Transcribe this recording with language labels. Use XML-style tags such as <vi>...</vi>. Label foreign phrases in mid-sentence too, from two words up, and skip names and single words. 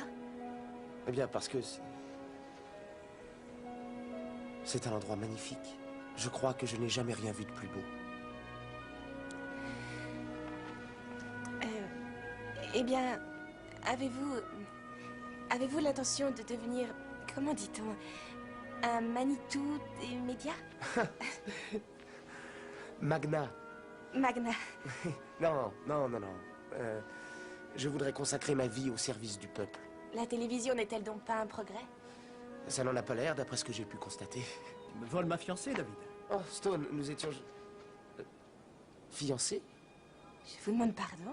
<fr>Eh bien, parce que c'est un endroit magnifique. Je crois que je n'ai jamais rien vu de plus beau. Eh bien, avez-vous l'intention de devenir, comment dit-on, un Manitou des médias? Magna. Magna. Non. Je voudrais consacrer ma vie au service du peuple. La télévision n'est-elle donc pas un progrès? Ça n'en a pas l'air, d'après ce que j'ai pu constater. Tu me voles ma fiancée, David. Oh, Stone, nous étions... fiancés? Je vous demande pardon?</fr>